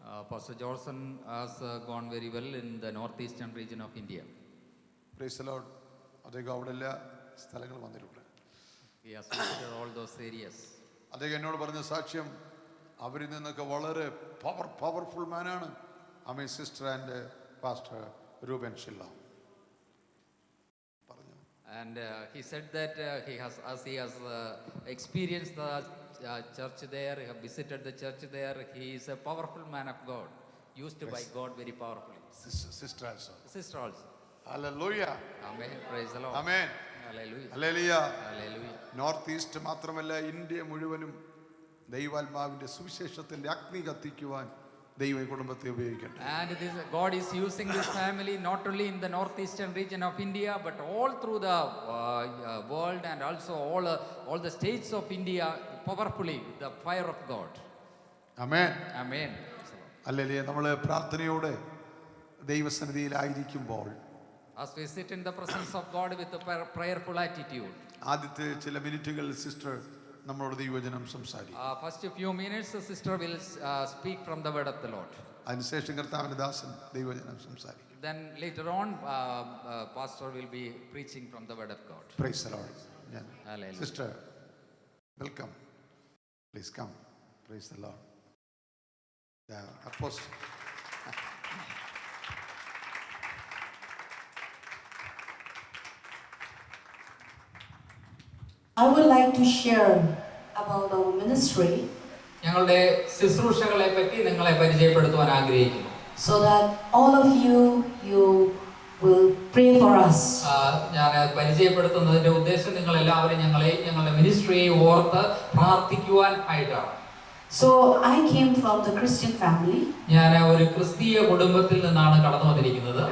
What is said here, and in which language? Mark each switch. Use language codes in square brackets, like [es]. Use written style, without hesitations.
[en] Pastor Johnson has gone very well in the northeastern region of India. Praise the Lord. [ml] അദ്ദേഹം അവിടെ എല്ലാ സ്ഥലങ്ങൾ വന്നിട്ടുണ്ട്. [en] He has visited all those areas. [ml] അദ്ദേഹം എന്നോട് പറഞ്ഞ സാക്ഷ്യം അവരിൽ നിന്നൊക്കെ വളരെ powerful മാനാണ്. Amen. Sister and pastor രൂപൻ ഷില്ല പറഞ്ഞു. [en] And he said that he has experienced the church there, he has visited the church there. He is a powerful man of God, used by God very powerfully. Sister also. Sister also. Hallelujah. Amen. Praise the Lord. Amen. Hallelujah. Hallelujah. Hallelujah. [ml] North east മാത്രമല്ല, India മുഴുവനും ദൈവാത്മാവിന്റെ സുവിശേഷത്തിന്റെ അഗ്നി കത്തിക്കുവാൻ ദൈവ കുടുംബത്തെ ഉപയോഗിക്കട്ടെ. [en] And this God is using this family not only in the northeastern region of India but all through the world, and also all the states of India powerfully with the fire of God. Amen. Amen. [ml] Hallelujah. നമ്മൾ പ്രാർത്ഥനയോടെ ദൈവസന്നിധിയിലായിരിക്കുമ്പോൾ, [en] as we sit in the presence of God with a prayerful attitude, [ml] ആദ്യത്തെ ചില മിനിറ്റുകൾ sister നമ്മളോട് ദൈവവചനം സംസാരിക്കും. [en] first few minutes the sister will speak from the word of the Lord. [ml] അതിനുശേഷം കർത്താവിന്റെ ദാസൻ ദൈവവചനം സംസാരിക്കും. [en] Then later on pastor will be preaching from the word of God. Praise the Lord. Hallelujah. Sister, welcome. Please come. Praise the Lord. The apostle. I would like to share about our ministry, [ml] ഞങ്ങളുടെ ശുശ്രൂഷകളെ പറ്റി നിങ്ങളെ പരിചയപ്പെടുത്തുവാൻ ആഗ്രഹിക്കുന്നു. [en] so that all of you will pray for us. [ml] ഞാൻ പരിചയപ്പെടുത്തുന്നതിന്റെ ഉദ്ദേശം നിങ്ങൾ എല്ലാവരും ഞങ്ങളുടെ മിനിസ്ട്രിയെ ഓർത്ത് പ്രാർത്ഥിക്കുവാൻ ആയിട്ടാണ്. [en] So I came from the Christian family. [ml] ഞാൻ ഒരു ക്രിസ്തീയ കുടുംബത്തിൽ നിന്നാണ് കടന്നു വന്നിരിക്കുന്നത്.